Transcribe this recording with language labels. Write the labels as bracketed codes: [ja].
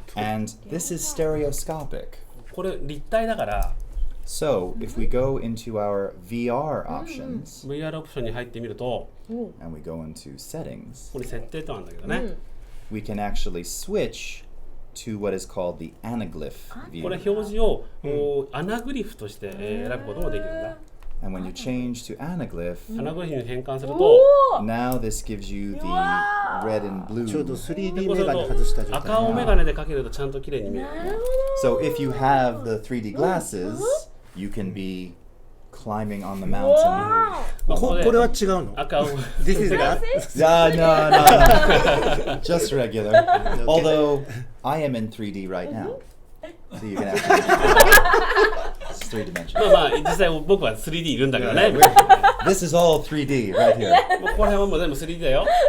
[en] And this is stereoscopic. [ja] これ立体だから [en] So if we go into our VR options [ja] VR オプションに入ってみると、 [en] and we go into settings, [ja] これ設定となんだけどね。 [en] we can actually switch to what is called the anaglyph [ja] これ [en] view. [ja] 表示をアナグリフとして選ぶこともできるんだ。 [en] And when you change to anaglyph, [ja] アナグリフに変換すると、 [en] now this gives you the red and [ja] ちょうど [en] blue. [ja] 3D こうするメガネ外した状態。赤青メガネでかけるとちゃんと綺麗に見える。 [en] So if you have the 3D glasses, you can be climbing on the mountain. [ja] これは違うの？赤青 [en] This is that? No. Just regular. Although I am in 3D right now. So you can actually. It's 3 dimensional. [ja] 実際僕は 3D いるんだけどね。 [en] This is all 3D right here. [ja] もうここら辺はもう全部 3D だよ。